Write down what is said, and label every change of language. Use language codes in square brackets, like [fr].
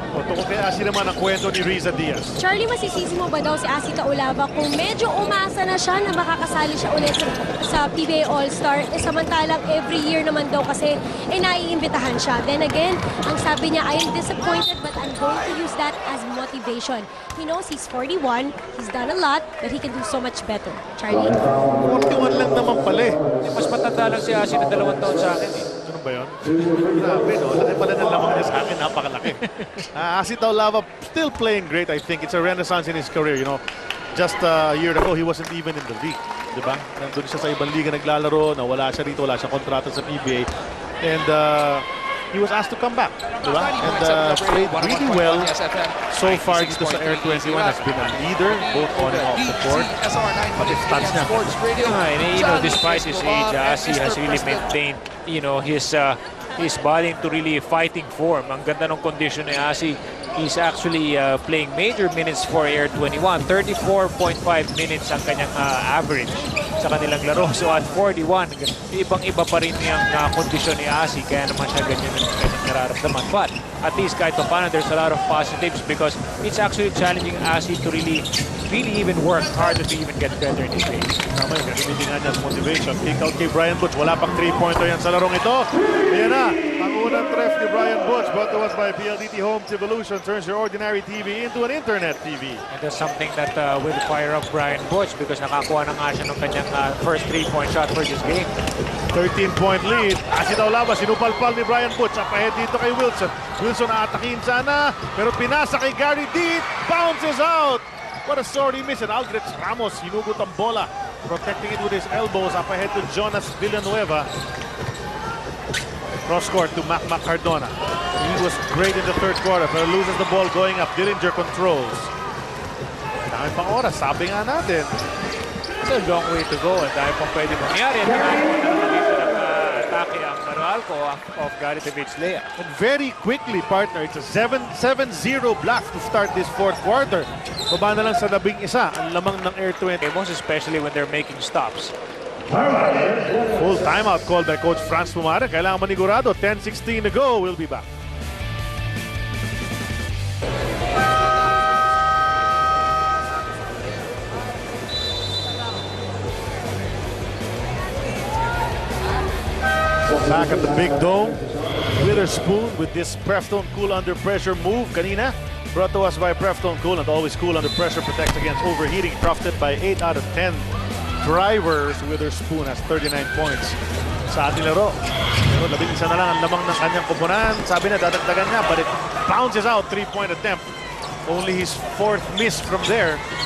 [tl] O tungkol kay Asi naman ang kwento ni Riza Diaz. Charlie, masisisi mo ba daw si Asi Taulava kung medyo umasa na siya na makakasali siya ulit sa PBA All-Star? Samantalang [en] every year [tl] naman daw kasi naiimbitahan siya. [en] Then again, [tl] ang sabi niya, [en] I am disappointed but I'm going to use that as motivation. He knows he's 41, he's done a lot, but he can do so much better. Charlie? [tl] 41 lang naman pala eh. Mas matanda lang si Asi na 2 taon sa akin eh. Ano ba yun? Grabe, no? Laki pala ng lamang niya sa akin. Napakalaki. [en] Asi Taulava still playing great, I think. It's a renaissance in his career, you know. Just a year ago, he wasn't even in the league. [tl] Diba? Nandun siya sa ibang liga naglalaro, nawala siya rito, wala siya kontrata sa PBA. [en] And he was asked to come back. Diba? And played really well so far [tl] dito sa [en] Air21. Has been a leader, both on and off the court. [tl] Pati stats niya. [en] And you know, despite his age, Asi has really maintained, you know, his body into really fighting form. [tl] Ang ganda ng condition ni Asi. [en] He's actually playing major minutes for Air21. [tl] 34.5 minutes ang kanyang average sa kanilang laro. So at 41, ibang-iba pa rin yung kondisyon ni Asi. Kaya naman siya ganyan nararamdaman. [en] But at least [tl] kahit pa paano, [en] there's a lot of positives because it's actually challenging Asi to really even work harder to even get better in his game. [tl] Tama yun, gagamitin nga niya sa motivation. Kick out kay Brian Butch. Wala pang 3-pointer yan sa larong ito. Ayan na, ang unang tref ni Brian Butch. [en] Brought to us by PLDT Homes Evolution. Turns your ordinary TV into an internet TV. And that's something that will fire up Brian Butch because [tl] nakakuha na nga siya ng kanyang [en] first 3-point shot for this game. 13-point lead. [tl] Asi Taulava, sinupalpal ni Brian Butch. [en] Up ahead [tl] dito kay [en] Wilson. Wilson [tl] aatakin sana, pero pinasa kay [en] Gary D. Bounces out. What a sorry miss. [tl] And Aldrich Ramos, hinugot ang bola. [en] Protecting it with his elbows. Up ahead to Jonas Villanueva. Cross court to Mac Cardona. He was great in the third quarter, pero loses the ball going up. [tl] Dillinger controls. Dami pang oras, sabi nga natin. [en] It's a long way to go [tl] at dahil pang pwede mangyari. At dahil po na dito ng atake ang Meralco of Gary David's layup. [en] And very quickly, partner, it's a 7-0 block to start this fourth quarter. [tl] Baba na lang sa 11 ang lamang ng Air21. [en] Most especially when they're making stops. Full timeout called by Coach Franz Pumare. [tl] Kailangan manigurado. [en] 10-16 to go. We'll be back. Back at the big dome. Witherspoon with this Preftone Cool Under Pressure move. Kanina, brought to us by Preftone Cool, and always cool under pressure, protects against overheating. Trusted by 8 out of 10 drivers. Witherspoon has 39 points [tl] sa ating laro. Pero 11 na lang ang lamang ng kanyang kupunan. Sabi na dadagdagan niya, [en] but it bounces out. 3-point attempt. Only his 4th miss from there.